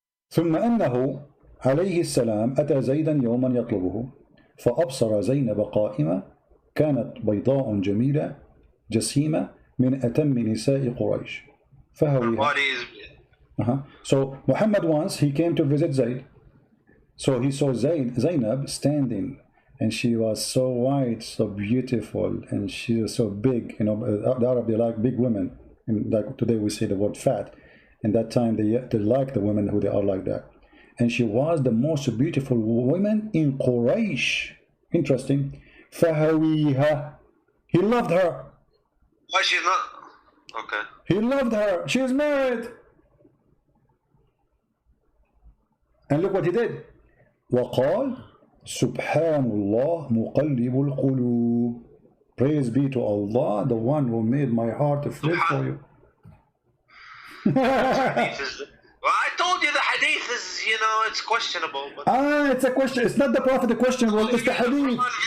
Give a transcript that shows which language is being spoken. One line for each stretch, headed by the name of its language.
Arabic: ثم أنه عليه السلام أتى زيدا يوما يطلبه فأبصر زينب قائمة كانت بيضاء جميلة جسيمة من أتم نساء قريش فهويها.
English: So Muhammad once he came to visit Zayd. So he saw Zainab standing, and she was so white, so beautiful, and she was so big. You know, the Arab, they like big women. And like today we say the word fat. In that time they like the women who they are like that. And she was the most beautiful woman in Quraysh. Interesting.
Arabic: فَهَوِيهَا.
English: He loved her. Why she's not? Okay. He loved her. She is married. And look what he did.
Arabic: وقال سبحان الله مقلب القلوب.
English: Praise be to Allah, the one who made my heart flip for you. Well, I told you the hadith is, you know, it's questionable. But it's a question. It's not the Prophet the question. Well, it's the hadith.